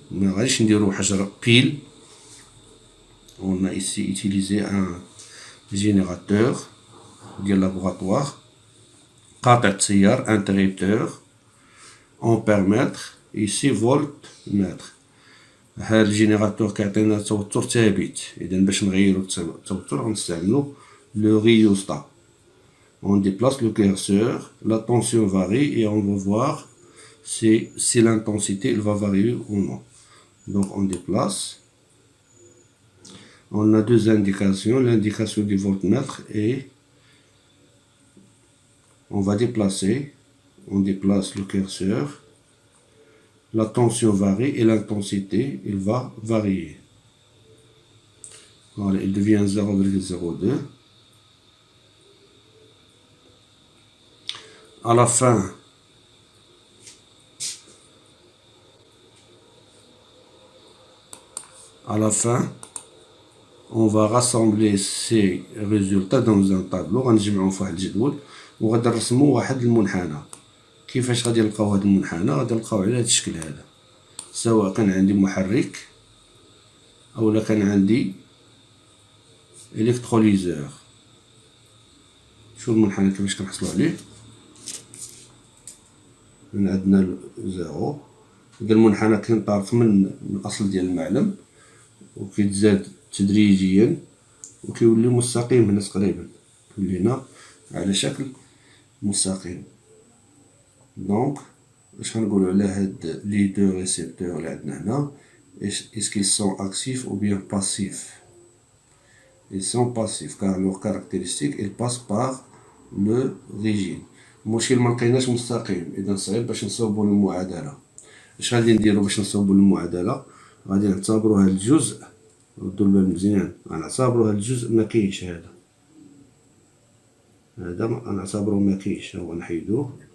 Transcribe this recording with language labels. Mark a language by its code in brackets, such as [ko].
[ar] ما غاديش نديرو حجر بيل. [fr] On a ici utilisé un générateur [ar] ديال [fr] laboratoire، [ar] قاطع التيار، [fr] interrupteur، ampèremètre، ici voltmètre. [ar] هاد الجينيراتور كيعطينا توتر ثابت. اذا باش نغيرو التوتر غنستعملو لو ريوستا. [fr] On déplace le curseur, la tension varie et on va voir si l'intensité va varier ou non. Donc on déplace. On a deux indications, l'indication du voltmètre et on va déplacer. On déplace le curseur. La tension varie et l'intensité, il va varier. Voilà, il devient 0,02. À la fin, on va rassembler ces résultats dans un tableau. [ar] غنجمعهم في واحد الجدول وغادي نرسمو واحد المنحنى. كيفاش غادي نلقاو هاد المنحنى؟ غادي نلقاو على هاد الشكل هذا، سواء كان عندي محرك اولا كان عندي الكتروليزور. شو المنحنى كيفاش كنحصلو عليه؟ من عندنا زيرو. إذا المنحنى كينطلق من الاصل ديال المعلم وكيتزاد تدريجيا وكيولي مستقيم هنا تقريبا، ولينا على شكل مستقيم. دونك واش غنقولو على هاد لي دو ريسبتور اللي عندنا هنا؟ [fr] est-ce qu'ils sont actifs ou bien passifs? Ils sont passifs car leur caractéristique ils passent par le régime. [ar] المشكل ملقيناش مستقيم، اذا صعيب باش نصوبو المعادله. اش غادي نديرو باش نصوبو المعادله؟ غادي نعتبرو هاد الجزء، ردو البال مزيان، غنعتبرو هاد الجزء مكاينش. هذا غنعتبرو مكاينش، هو نحيدوه.